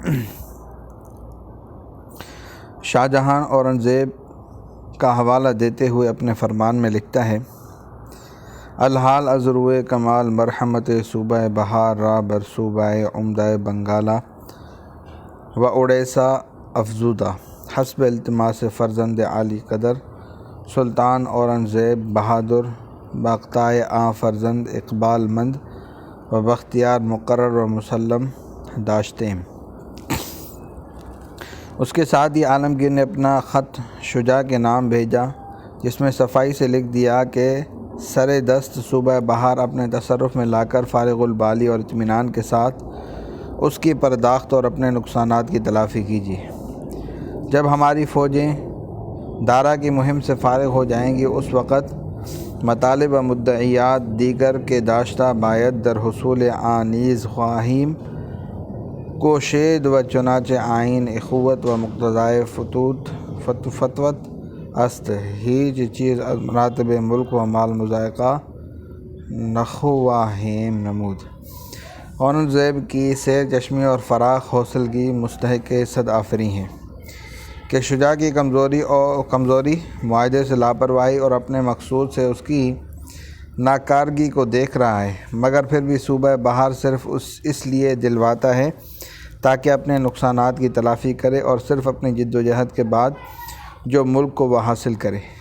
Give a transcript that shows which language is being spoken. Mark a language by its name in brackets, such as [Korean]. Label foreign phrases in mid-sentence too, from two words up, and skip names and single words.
[Urdu] شاہ جہاں اورنگزیب کا حوالہ دیتے ہوئے اپنے فرمان میں لکھتا ہے: [Persian] الحال از روئے کمال مرحمت صوبہ بہار را بر صوبہ عمدہ بنگالہ و اڑیسہ افزودہ حسب التماس فرزند عالی قدر سلطان اورنگزیب بہادر باقتائے آ فرزند اقبال مند و بختیار مقرر و مسلم داشتیم۔ [Urdu] اس کے ساتھ ہی عالمگیر نے اپنا خط شجاع کے نام بھیجا، جس میں صفائی سے لکھ دیا کہ سر دست صوبہ بہار اپنے تصرف میں لا کر فارغ البالی اور اطمینان کے ساتھ اس کی پرداخت اور اپنے نقصانات کی تلافی کیجیے۔ جب ہماری فوجیں دارا کی مہم سے فارغ ہو جائیں گی، اس وقت [Persian] مطالب و مدعیات دیگر کے داشتہ باید در حصول آنیز خواہیم کوشید و چنانچہ آئین اخوت و مقتضائے فتوت است ہیچ چیز از مراتب ملک و مال مضائقہ نخواہیم نمود۔ [Urdu] اورنگزیب کی سیر چشمی اور فراخ حوصلگی مستحق صد آفریں ہے کہ شجاع کی کمزوری، معاہدے سے لاپرواہی اور اپنے مقصود سے اس کی ناکارگی کو دیکھ رہا ہے، مگر پھر بھی صوبہ بہار صرف اس لیے دلواتا ہے تاکہ اپنے نقصانات کی تلافی کرے اور صرف اپنی جد و جہد کے بعد جو ملک کو وہ حاصل کرے،